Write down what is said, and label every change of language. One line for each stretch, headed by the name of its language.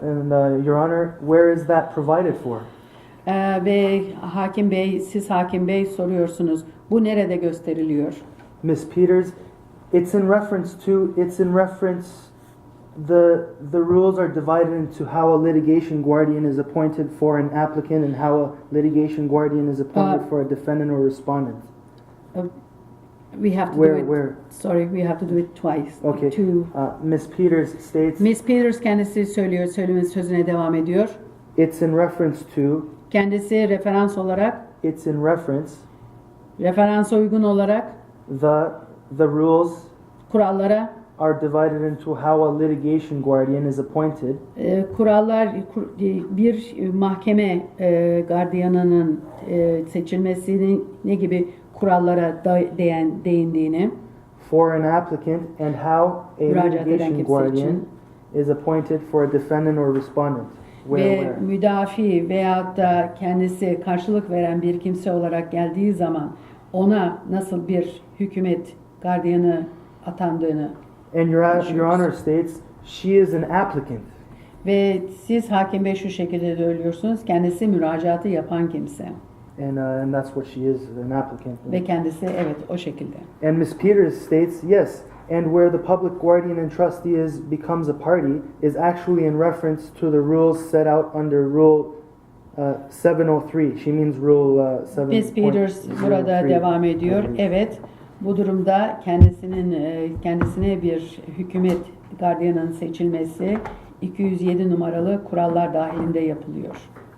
English: And Your Honor, where is that provided for?
Turkish: Ve siz Hakim Bey soruyorsunuz. Bu nerede gösteriliyor?
English: Ms. Peters, it's in reference the rules are divided into how a litigation guardian is appointed for an applicant and how a litigation guardian is appointed for a defendant or respondent. We have to Where? Sorry, we have to do it twice. Okay. Ms. Peters states.
Turkish: Ms. Peters kendisi sözüne devam ediyor.
English: It's in reference to.
Turkish: Kendisi referans olarak.
English: It's in reference.
Turkish: Referansa uygun olarak.
English: The rules.
Turkish: Kurallara.
English: Are divided into how a litigation guardian is appointed.
Turkish: Kurallar bir mahkeme gardiyanının seçilmesinin ne gibi kurallara değindiğini.
English: For an applicant and how a litigation guardian is appointed for a defendant or respondent.
Turkish: Ve müdafi veyahut da kendisi karşılık veren bir kimse olarak geldiği zaman ona nasıl bir hükümet gardiyanı atandığını.
English: And Your Honor states she is an applicant.
Turkish: Ve siz Hakim Bey şu şekilde söylüyorsunuz. Kendisi müracaatı yapan kimse.
English: And that's what she is, an applicant.
Turkish: Ve kendisi evet o şekilde.
English: And Ms. Peters states yes. And where the public guardian and trustee becomes a party is actually in reference to the rules set out under Rule 703. She means Rule 7.03.
Turkish: Ms. Peters burada devam ediyor. Evet. Bu durumda kendisine bir hükümet gardiyanın seçilmesi 207 numaralı kurallar dahilinde yapılıyor.